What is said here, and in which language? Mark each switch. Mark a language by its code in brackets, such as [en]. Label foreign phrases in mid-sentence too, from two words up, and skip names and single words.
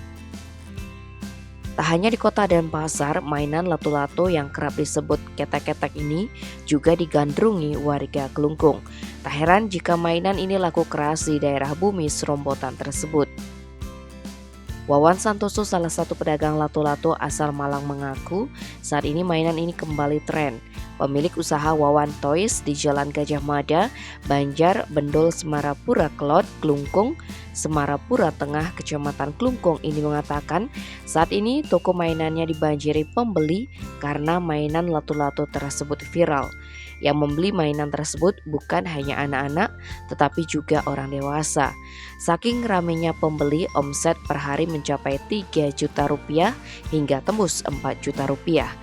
[id] Tak hanya di kota dan pasar, mainan lato-lato yang kerap disebut ketek-ketek ini juga digandrungi warga Kelungkung. Tak heran jika mainan ini laku keras di daerah bumi serombotan tersebut. Wawan Santoso, salah satu pedagang lato-lato asal Malang, mengaku saat ini mainan ini kembali tren. Pemilik usaha Wawan Toys di Jalan Gajah Mada, Banjar, Bendol, Semarapura Kelot, Kelungkung, Semarapura Tengah, Kecamatan Kelungkung ini mengatakan saat ini toko mainannya dibanjiri pembeli karena mainan lato-lato tersebut viral. Yang membeli mainan tersebut bukan hanya anak-anak tetapi juga orang dewasa. Saking ramainya pembeli, omset per hari mencapai 3 juta rupiah hingga tembus 4 juta rupiah.